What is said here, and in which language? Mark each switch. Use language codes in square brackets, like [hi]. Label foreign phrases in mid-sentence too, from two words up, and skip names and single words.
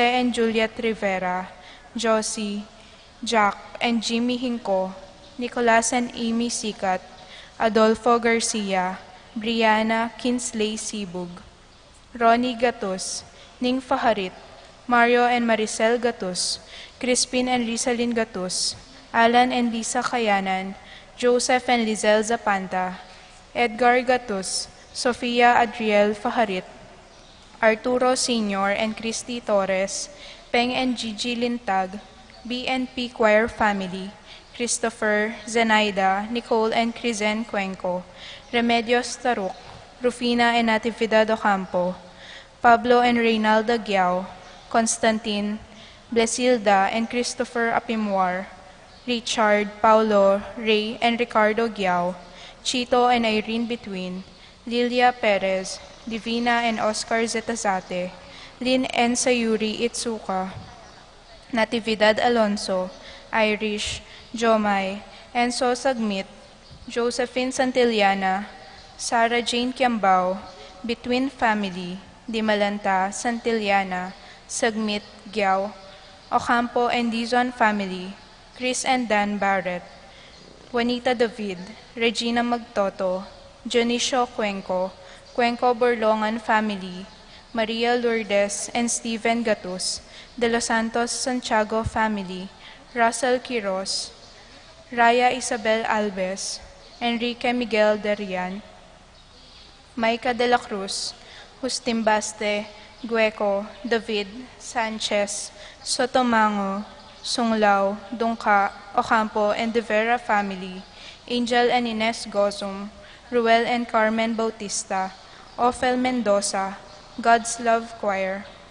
[en] and Juliet Rivera, Josie, Jack and Jimmy Hinco, Nicolas and Amy Sikat, Adolfo Garcia, Brianna Kinsley Sibug, Ronnie Gatus, Ning Faharit, Mario and Maricel Gatus, Crispin and Rizalyn Gatus, Alan and Lisa Kayanan, Joseph and Lizelle Zapanta, Edgar Gatus, Sofia Adriel Faharit, Arturo Sr. and Christy Torres, Peng and Gigi Lintag, BNP Choir family, Christopher, Zenaida, Nicole and Crizen Cuenco, Remedios Taruk, Rufina and Natividad Ocampo, Pablo and Reynalda Giao, Constantine, Blesilda and Christopher Apimwar, Richard, Paulo, Ray and Ricardo Giao, Chito and Irene Between, Lilia Perez, Divina and Oscar Zetazate, Lynn and Sayuri Itsuka, Natividad Alonso, Irish, Jomay, Enzo Sagmit, Josephine Santillana, Sarah Jane Kiambao, Between Family, Dimalanta, Santillana, Sagmit, Giao, Ocampo and Dizon family, Chris and Dan Barrett, Juanita David, Regina Magtoto, Dionisio Cuenco, Cuenco Borlongan family, Maria Lourdes and Stephen Gatus, De Los Santos Santiago family, Russell Quiros, Raya Isabel Alves, Enrique Miguel Derian, Maica de la Cruz, Justin Baste, Gueco, David, Sanchez, Sotomango, Sunglao, Dungka, Ocampo, and De Vera family, Angel and Ines Gozum, Ruel and Carmen Bautista, Ophel Mendoza, God's Love Choir,